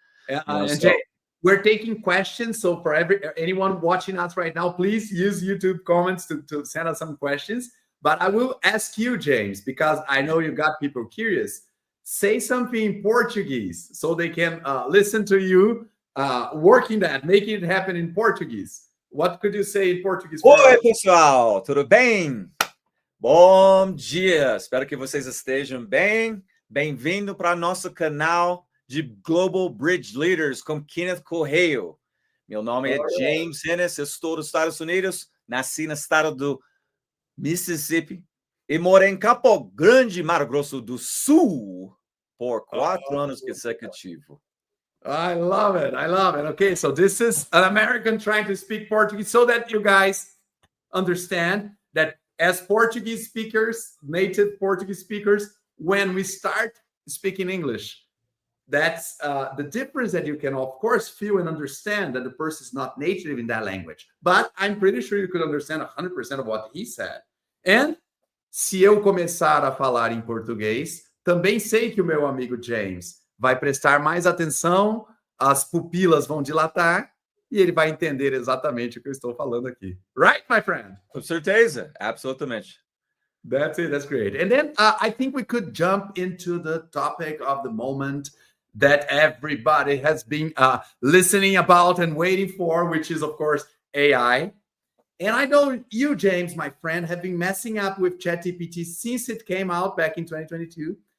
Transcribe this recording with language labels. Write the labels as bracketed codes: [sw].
[en] And Jay, we're taking questions. So for anyone watching us right now, please use YouTube comments to send us some questions. But I will ask you, James, because I know you got people curious. Say something in Portuguese so they can listen to you working that, making it happen in Portuguese. What could you say in Portuguese? [pt] Oi, pessoal, tudo bem? Bom dia. Espero que vocês estejam bem. Bem-vindo para nosso canal de Global Bridge Leaders com Kenneth Correia. Meu nome é James Hennis, eu estou nos Estados Unidos, nasci no estado do Mississippi e morei em Campo Grande, Mato Grosso do Sul por 4 anos consecutivos. [en] I love it. I love it. Okay, so this is an American trying to speak Portuguese so that you guys understand that as Portuguese speakers, native Portuguese speakers, when we start speaking English, that's the difference that you can, of course, feel and understand that the person is not native in that language. But I'm pretty sure you could understand 100% of what he said. [pt] And se eu começar a falar em português, também sei que o meu amigo James vai prestar mais atenção, as pupilas vão dilatar e ele vai entender exatamente o que eu estou falando aqui. [en] Right, my friend? [pt] Com certeza, absolutamente. [en] That's it. That's great. And then I think we could jump into the topic of the moment that everybody has been listening about and waiting for, which is, of course, AI. And I know you, James, my friend, have been messing up with ChatGPT since it came out back in 2022.